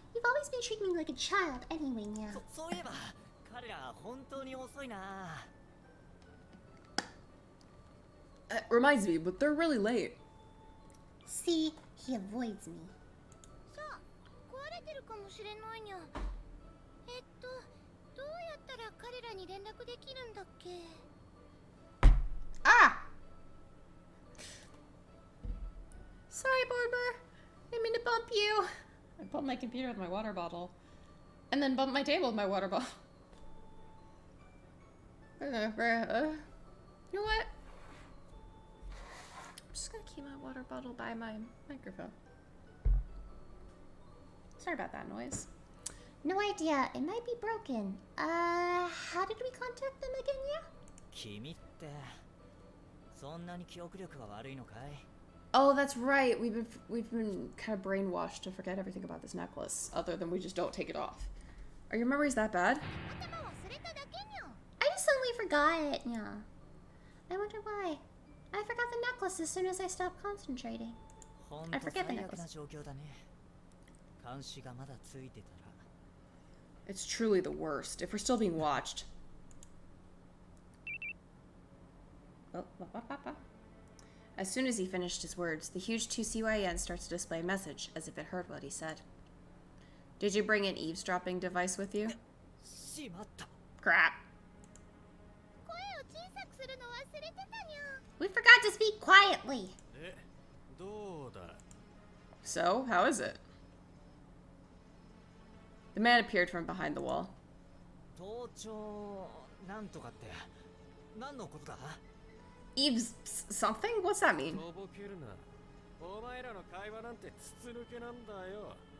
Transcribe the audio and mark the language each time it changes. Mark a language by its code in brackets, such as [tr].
[en] You've always been treating me like a child anyway, yeah. [ja] そういえば、彼ら本当に遅いな。 [en] It reminds me, but they're really late. See, he avoids me. [ja] さあ、壊れてるかもしれないにゃ。どうやったら彼らに連絡できるんだっけ？ Ah! [en] Sorry, Barber. I mean to bump you. I bumped my computer with my water bottle. And then bumped my table with my water bottle. You know what? I'm just gonna keep my water bottle by my microphone. Sorry about that noise. No idea. It might be broken. How did we contact them again, yeah? [ja] 君って、そんなに記憶力が悪いのかい？ [en] Oh, that's right. We've been kind of brainwashed to forget everything about this necklace, other than we just don't take it off. Are your memories that bad? [ja] 頭忘れただけにゃ。 [en] I just suddenly forgot it, yeah. I wonder why. I forgot the necklace as soon as I stopped concentrating. [ja] ほん [en] I [ja] と [en] forget the [ja] 最悪な [en] necklace. [ja] 状況だね。監視がまだついてたら。 [en] It's truly the worst. If we're still being watched. Oh, as soon as he finished his words, the huge 2CYN starts to display a message, as if it heard what he said. Did you bring an eavesdropping device with you? [ja] しまった。 [en] Crap. [ja] 声を小さくするの忘れてたにゃ。 [en] We forgot to speak quietly. [ja] どうだ？ [en] So, how is it? The man appeared from behind the wall. [ja] 盗聴なんとかって何のことだ？ [en] Eves something? What's that mean? [ja] とぼけるな。お前らの会話なんて筒抜けなんだよ。